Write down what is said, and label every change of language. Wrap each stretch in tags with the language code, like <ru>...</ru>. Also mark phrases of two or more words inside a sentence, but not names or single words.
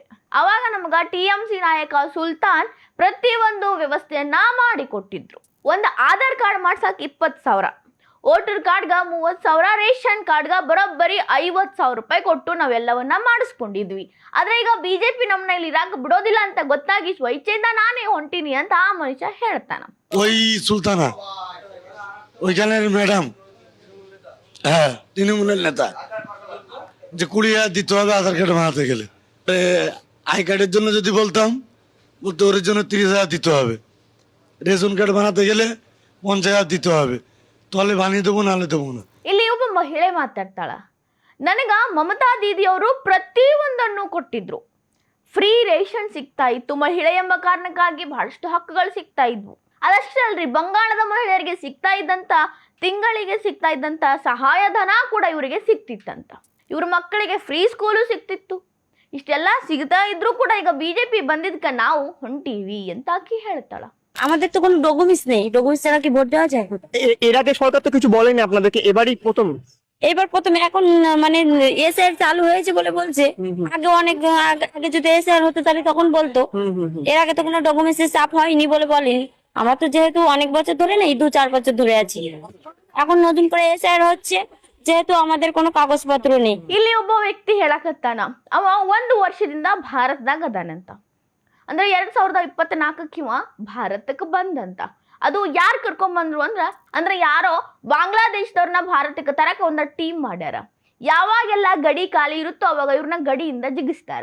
<kn>ಅವಾಗ ನಮಗ ಟಿಎಂಸಿ ನಾಯಕ ಸುಲ್ತಾನ್ ಪ್ರತಿ ಒಂದು ವ್ಯವಸ್ಥೆಯನ್ನ ಮಾಡಿಕೊಟ್ಟಿದ್ರು. ಒಂದು ಆಧಾರ್ ಕಾರ್ಡ್ ಮಾಡ್ಸಕ್ 20,000,</kn> <en>voter card</en> <kn>30,000,</kn> <en>ration card</en> <kn>ಬರೋಬ್ಬರಿ 50,000 ರೂಪಾಯಿ ಕೊಟ್ಟು ನಾವೆಲ್ಲವನ್ನ ಮಾಡಿಸ್ಕೊಂಡಿದ್ವಿ. ಆದ್ರೆ ಈಗ ಬಿಜೆಪಿ ನಮ್ಮನ್ನ ಇಲ್ಲಿ ಇರಾಕ್ ಬಿಡೋದಿಲ್ಲ ಅಂತ ಗೊತ್ತಾಗಿ ಸ್ವಇಚ್ಛೆಯಿಂದ ನಾನೇ ಹೊಂಟೀನಿ ಅಂತ ಆ ಮನುಷ್ಯ ಹೇಳ್ತಾನ.</kn> <bn>ওই সুলতানা, ওইখানের ম্যাডাম, হ্যাঁ তৃণমূলের নেতা, যে 20,000 দিতে হবে আধার কার্ড বানাতে গেলে।</bn> <en>I card</en> <bn>জন্য যদি বলতাম, বলতে ওর জন্য 30,000 দিতে হবে,</bn> <en>ration card</en> <bn>বানাতে গেলে 50,000 দিতে হবে, তাহলে বানিয়ে দেবো নাহলে দেবো না.</bn> <kn>ಇಲ್ಲಿ ಒಬ್ಬ ಮಹಿಳೆ ಮಾತಾಡ್ತಾಳ, ನನಗ ಮಮತಾ ದೀದಿಯವರು ಪ್ರತಿಯೊಂದನ್ನು ಕೊಟ್ಟಿದ್ರು.</kn> <en>free ration</en> <kn>ಸಿಗ್ತಾ ಇತ್ತು, ಮಹಿಳೆ ಎಂಬ ಕಾರಣಕ್ಕಾಗಿ ಬಹಳಷ್ಟು ಹಕ್ಕುಗಳು ಸಿಗ್ತಾ ಇದ್ವು. ಅದಷ್ಟೇ ಅಲ್ರಿ, ಬಂಗಾಳದ ಮಹಿಳೆಯರಿಗೆ ಸಿಗ್ತಾ ಇದ್ದಂತ, ತಿಂಗಳಿಗೆ ಸಿಗ್ತಾ ಇದ್ದಂತ ಸಹಾಯಧನ ಕೂಡ ಇವರಿಗೆ ಸಿಗ್ತಿತ್ತಂತ. ಇವ್ರ ಮಕ್ಕಳಿಗೆ</kn> <en>free school</en> <kn>ಸಿಗ್ತಿತ್ತು. ಇಷ್ಟೆಲ್ಲ ಸಿಗ್ತಾ ಇದ್ರು ಕೂಡ ಈಗ ಬಿಜೆಪಿ ಬಂದಿದ್ಕ ನಾವು ಹೊಂಟೀವಿ ಅಂತ ಆಕಿ ಹೇಳ್ತಾಳ.</kn> <bn>আমাদের তো কোনো ডকুমেন্টস নেই, ডকুমেন্টস ছাড়া কি ভোট দেওয়া যায়? এর আগে সরকার তো কিছু বলেনি আপনাদেরকে, এবারই প্রথম? এবার প্রথমে এখন মানে এসআর চালু হয়েছে বলে বলছে। আগে অনেক আগে যদি এসআর হতো তাহলে তখন বলতো। এর আগে তো কোনো ডকুমেন্টস এর চাপ হয়নি বলে বলেনি। আমরা তো যেহেতু অনেক বছর ধরে নেই, 2-4 বছর ধরে আছি, এখন নতুন করে এসআর হচ্ছে যেহেতু আমাদের কোনো কাগজপত্র নেই।</bn> <kn>ಇಲ್ಲಿ ಒಬ್ಬ ವ್ಯಕ್ತಿ ಹೇಳಕತ್ತಾನ, ಅವ 1 ವರ್ಷದಿಂದ ಭಾರತದಾಗ ಅದಾನಂತ. ಅಂದ್ರೆ 2024 ಇವ ಭಾರತಕ್ಕೆ ಬಂದಂತ. ಅದು ಯಾರು ಕರ್ಕೊಂಡ್ ಬಂದ್ರು ಅಂದ್ರೆ ಯಾರೋ ಬಾಂಗ್ಲಾದೇಶದವ್ರನ್ನ ಭಾರತಕ್ಕೆ ತರಕ ಒಂದು ಟೀಮ್ ಮಾಡ್ಯಾರ. ಯಾವಾಗೆಲ್ಲ ಗಡಿ ಖಾಲಿ ಇರುತ್ತೋ ಅವಾಗ ಇವ್ರನ್ನ ಗಡಿಯಿಂದ ಜಿಗಿಸ್ತಾರ.</kn>